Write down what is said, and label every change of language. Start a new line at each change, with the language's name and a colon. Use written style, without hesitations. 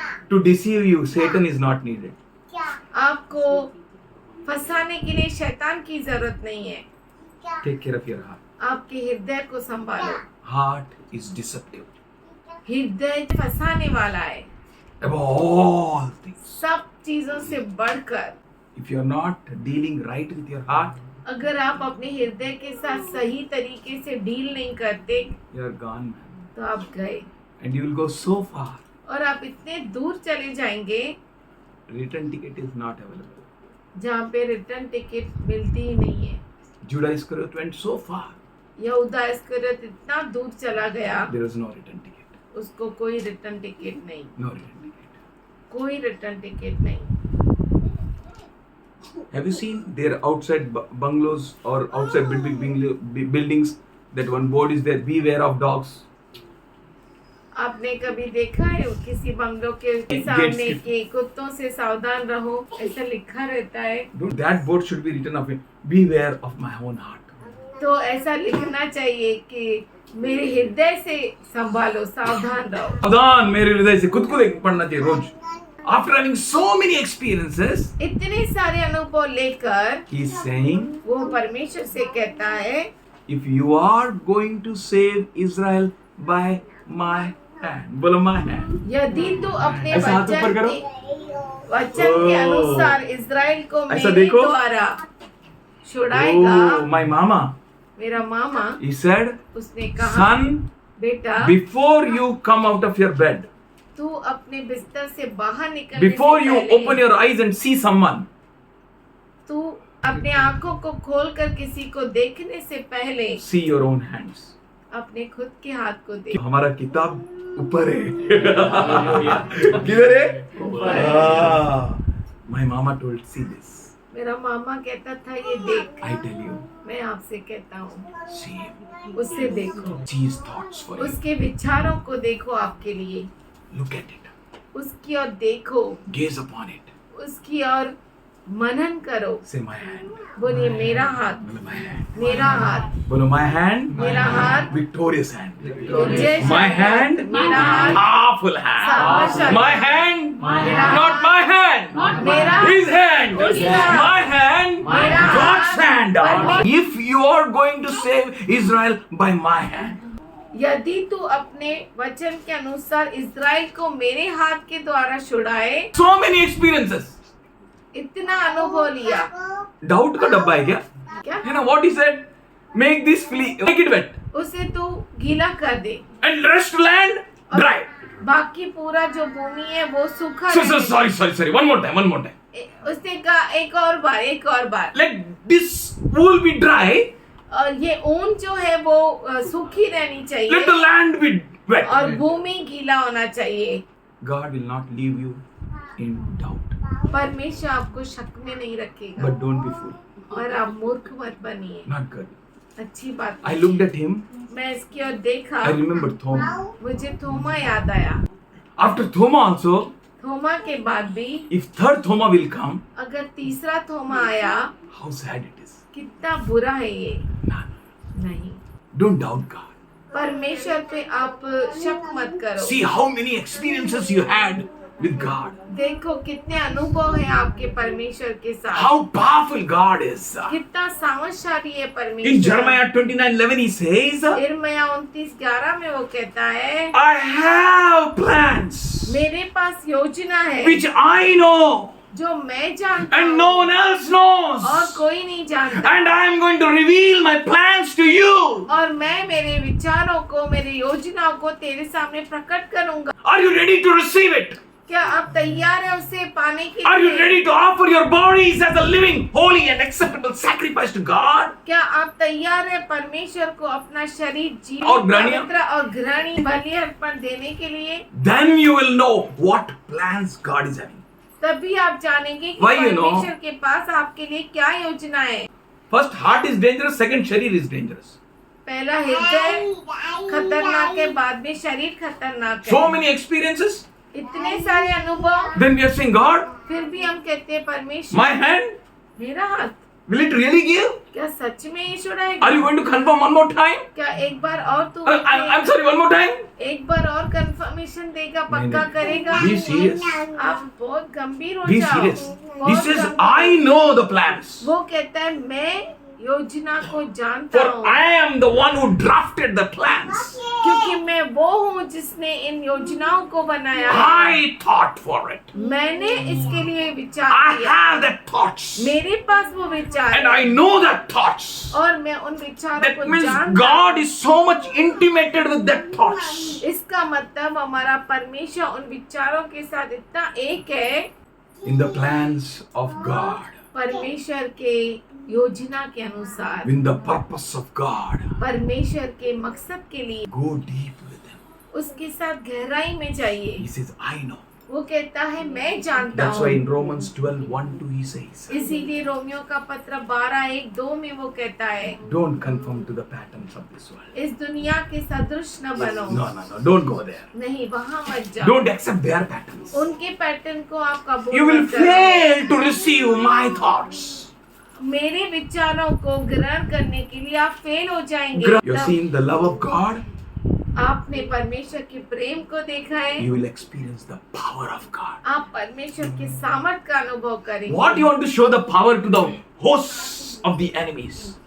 English: to deceive you, Satan is not needed.
Hindi: आपको फंसाने के लिए शैतान की जरूरत नहीं है।
English: Take care of your heart.
Hindi: आपके हृदय को संभालो।
English: Heart is deceptive.
Hindi: हृदय फंसाने वाला है,
English: Above all things.
Hindi: सब चीजों से बढ़कर।
English: If you are not dealing right with your heart,
Hindi: अगर आप अपने हृदय के साथ सही तरीके से डील नहीं करते,
English: you are gone, man.
Hindi: तो आप गए
English: And you will go so far.
Hindi: और आप इतने दूर चले जाएंगे
English: Return ticket is not available.
Hindi: जहाँ पे रिटर्न टिकट मिलती ही नहीं है।
English: Judah Iscariot went so far.
Hindi: यहूदा इस्करियोत इतना दूर चला गया,
English: There was no return ticket.
Hindi: उसको कोई रिटर्न टिकट नहीं,
English: No return ticket.
Hindi: कोई रिटर्न टिकट नहीं।
English: Have you seen their outside bungalows or outside buildings? That one board is there. Beware of dogs.
Hindi: आपने कभी देखा है किसी बंगलों के सामने कि कुत्तों से सावधान रहो, ऐसा लिखा रहता है?
English: That board should be written of beware of my own heart.
Hindi: तो ऐसा लिखना चाहिए कि मेरे हृदय से संभालो, सावधान रहो। सावधान मेरे हृदय से, खुद को पढ़ना चाहिए रोज.
English: After having so many experiences,
Hindi: इतने सारे अनुभव लेकर
English: he is saying,
Hindi: वो परमेश्वर से कहता है,
English: if you are going to save Israel by my hand,
Hindi: बोलो
English: my hand.
Hindi: यदि तू अपने ऐसा हाथ ऊपर करो. वचन के अनुसार इज़राइल को ऐसा मेरे देखो. द्वारा छुड़ाएगा।
English: Oh, my mama.
Hindi: मेरा मामा,
English: He said,
Hindi: उसने कहा,
English: son,
Hindi: बेटा,
English: before you come out of your bed,
Hindi: तू अपने बिस्तर से बाहर निकलने
English: before
Hindi: से
English: you
Hindi: पहले,
English: open your eyes and see someone,
Hindi: तू अपने आंखों को खोलकर किसी को देखने से पहले
English: see your own hands.
Hindi: अपने खुद के हाथ को देख। हमारा किताब ऊपर है. किधर है?
English: My mama told, see this.
Hindi: मेरा मामा कहता था, ये देख।
English: I tell you,
Hindi: मैं आपसे कहता हूँ,
English: see him.
Hindi: उससे देखो,
English: See his thoughts for you.
Hindi: उसके विचारों को देखो आपके लिए,
English: Look at it.
Hindi: उसकी ओर देखो,
English: Gaze upon it.
Hindi: उसकी ओर मनन करो।
English: Say my hand.
Hindi: बोलिए मेरा हाथ, बोलो
English: my hand.
Hindi: मेरा हाथ, बोलो
English: my hand.
Hindi: मेरा हाथ,
English: Victorious hand.
Hindi: Vijay
English: My hand.
Hindi: मेरा हाथ,
English: Powerful hand.
Hindi: सामर्थ्य।
English: My hand.
Hindi: मेरा
English: Not my hand.
Hindi: मेरा
English: His hand.
Hindi: उसका।
English: My hand.
Hindi: मेरा
English: God's hand.
Hindi: परमेश्वर।
English: If you are going to save Israel by my hand.
Hindi: यदि तू अपने वचन के अनुसार इज़राइल को मेरे हाथ के द्वारा छुड़ाए,
English: So many experiences.
Hindi: इतना अनुभव लिया Doubt का डब्बा है क्या? क्या
English: You know what he said? Make this flea, make it wet,
Hindi: उसे तू गीला कर दे,
English: and rest land dry.
Hindi: बाकी पूरा जो भूमि है वो सूखा
English: So,
Hindi: रहने
English: sorry. One more time.
Hindi: उसने कहा एक और बार
English: Let this wool be dry.
Hindi: और ये ऊन जो है वो सूखी रहनी
English: Let
Hindi: चाहिए
English: the land be wet.
Hindi: और भूमि गीला होना चाहिए।
English: God will not leave you in doubt.
Hindi: परमेश्वर आपको शक में नहीं रखेगा,
English: But don't be fool.
Hindi: और आप मूर्ख मत बनिए।
English: Not good.
Hindi: अच्छी बात
English: I looked at him.
Hindi: मैं इसकी ओर देखा,
English: I remember Thoma.
Hindi: मुझे थोमा याद आया।
English: After Thoma also,
Hindi: थोमा के बाद भी
English: if third Thoma will come,
Hindi: अगर तीसरा थोमा आया,
English: how sad it is.
Hindi: कितना बुरा है ये।
English: No.
Hindi: नहीं,
English: Don't doubt God.
Hindi: परमेश्वर पे आप शक मत करो।
English: See how many experiences you had with God.
Hindi: देखो कितने अनुभव है आपके परमेश्वर के साथ,
English: How powerful God is.
Hindi: कितना सामर्थशाली है
English: In
Hindi: परमेश्वर।
English: Jeremiah 29:11 he says,
Hindi: यिर्मयाह 29:11 में वो कहता है,
English: I have plans
Hindi: मेरे पास योजना है
English: which I know
Hindi: जो मैं जानता
English: and
Hindi: हूँ
English: no one else knows.
Hindi: और कोई नहीं जानता,
English: And I am going to reveal my plans to you.
Hindi: और मैं मेरे विचारों को, मेरे योजनाओं को तेरे सामने प्रकट करूंगा।
English: Are you ready to receive it?
Hindi: क्या आप तैयार है उसे पाने के
English: Are you
Hindi: लिए?
English: ready to offer your bodies as a living, holy and acceptable sacrifice to God?
Hindi: क्या आप तैयार है परमेश्वर को अपना शरीर और जीवित, घृणीय? पवित्र और घृणीय बलि अर्पण देने के लिए?
English: Then you will know what plans God is having.
Hindi: तभी आप जानेंगे कि
English: Why you know?
Hindi: परमेश्वर के पास आपके लिए क्या योजना है।
English: First, heart is dangerous. Second, sharir is dangerous.
Hindi: पहला हृदय खतरनाक है, बाद में शरीर खतरनाक है।
English: So many experiences.
Hindi: इतने सारे अनुभव,
English: Then we are saying, God,
Hindi: फिर भी हम कहते हैं परमेश्वर
English: my hand,
Hindi: मेरा हाथ
English: will it really give?
Hindi: क्या सच में ये छुड़ाएगा?
English: Are you going to confirm one more time?
Hindi: क्या एक बार और तू
English: I'm sorry, one more time?
Hindi: एक बार और कंफर्मेशन देगा, पक्का करेगा?
English: Be serious.
Hindi: आप बहुत गंभीर हो
English: Be
Hindi: जाओ।
English: serious. He
Hindi: बहुत
English: says,
Hindi: गंभीर।
English: I know the plans.
Hindi: वो कहता है मैं योजना को जानता
English: For
Hindi: हूँ,
English: I am the one who drafted the plans.
Hindi: क्योंकि मैं वो हूँ जिसने इन योजनाओं को बनाया है।
English: I thought for it.
Hindi: मैंने इसके लिए विचार
English: I
Hindi: किया,
English: have the thoughts.
Hindi: मेरे पास वो विचार
English: And
Hindi: है,
English: I know the thoughts.
Hindi: और मैं उन विचारों
English: That
Hindi: को
English: means
Hindi: जानता
English: God is so much intimated with that thoughts.
Hindi: हूँ। इसका मतलब हमारा परमेश्वर उन विचारों के साथ इतना एक है,
English: In the plans of God.
Hindi: परमेश्वर के योजना के अनुसार,
English: In the purpose of God.
Hindi: परमेश्वर के मकसद के लिए
English: Go deep with Him.
Hindi: उसके साथ गहराई में जाइए।
English: He says, I know.
Hindi: वो कहता है मैं जानता
English: That's why
Hindi: हूँ।
English: in Romans 12:1-2 he says,
Hindi: इसीलिए रोमियो का पत्र 12:1-2 में वो कहता है,
English: don't conform to the patterns of this world.
Hindi: इस दुनिया के सदृश न बनो।
English: No, don't go there.
Hindi: नहीं, वहाँ मत जाओ।
English: Don't accept their patterns.
Hindi: उनके पैटर्न को आप कबूल
English: You will
Hindi: मत करो।
English: fail to receive my thoughts.
Hindi: मेरे विचारों को ग्रहण करने के लिए आप फेल हो जाएंगे।
English: You're seeing the love of God.
Hindi: आपने परमेश्वर के प्रेम को देखा है,
English: You will experience the power of God.
Hindi: आप परमेश्वर के सामर्थ का अनुभव करेंगे।
English: What you want to show the power to the hosts of the enemies?